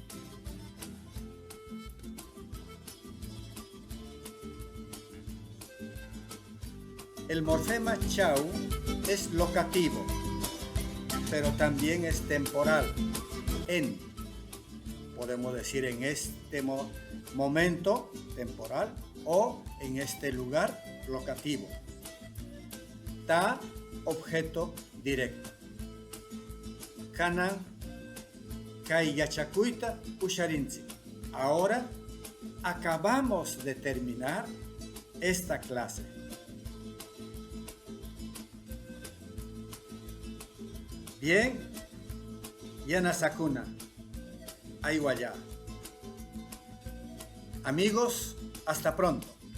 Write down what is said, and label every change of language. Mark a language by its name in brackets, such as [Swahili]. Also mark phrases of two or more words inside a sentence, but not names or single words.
[Spanish] El morfema chau es locativo, pero también es temporal. En, podemos decir en este momento temporal o en este lugar locativo. Ta, objeto directo. [Quechua] Kanan, kai yachakuita usharinzi. [Spanish] Ahora acabamos de terminar esta clase. [Quechua] Bien, Yanasakuna, Aiwaya. [Spanish] Amigos, hasta pronto.